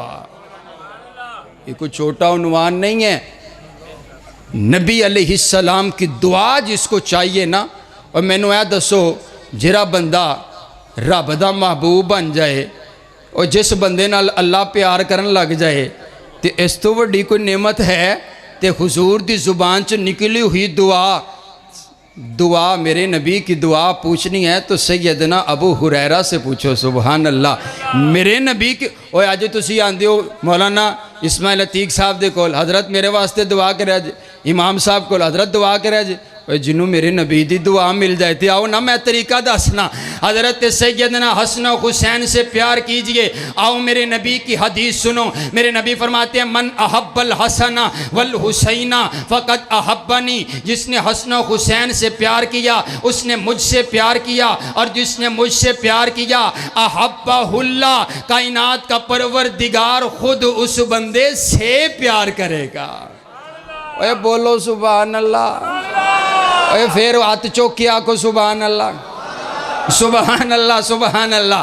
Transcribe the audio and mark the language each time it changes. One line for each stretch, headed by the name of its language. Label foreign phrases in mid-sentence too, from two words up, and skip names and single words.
Urdu: یہ کوئی چھوٹا عنوان نہیں ہے، نبی علیہ السلام کی دعا جس کو چاہیے نا۔
Punjabi: اور میں نے دسو جرا بندہ رب دا محبوب بن جائے اور جس بندے نال اللہ پیار کرن لگ جائے تے اس تو وڈی کوئی نعمت ہے؟ تے حضور دی زبان چ نکلی ہوئی
Urdu: دعا میرے نبی کی دعا پوچھنی ہے تو سیدنا ابو ہریرہ سے پوچھو۔
Arabic: سبحان اللہ۔
Punjabi: میرے نبی کی اوے آج تسی آندے ہو مولانا اسماعیل عتیق صاحب دے کول حضرت میرے واسطے دعا کرے جے، امام صاحب کول حضرت دعا کرے جے، جنہوں میرے نبی دی دعا مل جائے تھے۔ آؤ نا میں طریقہ دسنا،
Urdu: حضرت سیدنا حسن و حسین سے پیار کیجئے۔ آؤ میرے نبی کی حدیث سنو، میرے نبی فرماتے ہیں
Arabic: من احب الحسن والحسین فقد احبنی،
Urdu: جس نے حسن و حسین سے پیار کیا اس نے مجھ سے پیار کیا، اور جس نے مجھ سے پیار کیا
Arabic: احبہ اللہ،
Urdu: کائنات کا پروردگار خود اس بندے سے پیار کرے گا۔ اے بولو
Arabic: سبحان اللہ،
Urdu: اے پھر ہاتھ چوکیا کو
Arabic: سبحان اللہ سبحان اللہ سبحان اللہ۔